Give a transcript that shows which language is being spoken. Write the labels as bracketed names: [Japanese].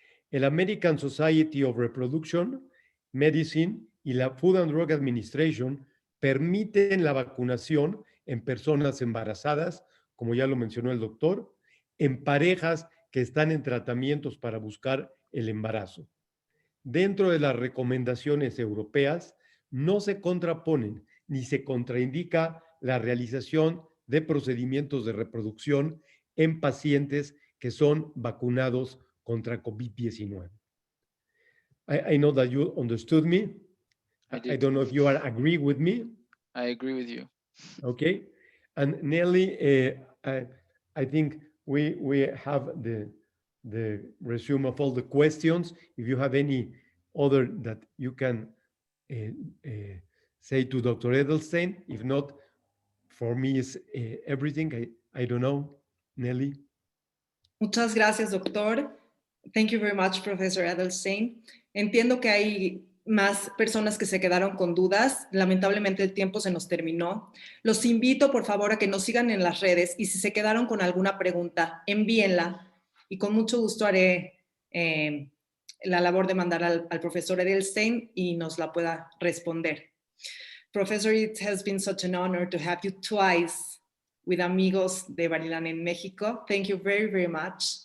[Spanish] El American Society of Reproduction Medicine y la Food and Drug Administration permiten la vacunación en personas embarazadas, como ya lo mencionó el doctor, en parejas que están en tratamientos para buscar el embarazo. Dentro de las recomendaciones europeas, no se contraponen ni se contraindica la realización de procedimientos de reproducción en pacientes que son vacunados contra COVID-19. [English] I know that you understood me. I don't know if you agree with me. I agree with you. Okay. And Nelly, I think we have the resume of all the questions. If you have any other that you can say to Dr. Edelstein, if not, for me is everything. I don't know, Nelly. [Spanish] Muchas gracias, doctor. [English] Thank you very much, Professor Edelstein. [Spanish] Entiendo que hay más personas que se quedaron con dudas. Lamentablemente el tiempo se nos terminó. Los invito, por favor, a que nos sigan en las redes y si se quedaron con alguna pregunta, envíenla y con mucho gusto haré la labor de mandar al profesor Edelstein y nos la pueda responder. [English] Professor, it has been such an honor to have you twice with Amigos de Bar ILan en México. Thank you very, very much.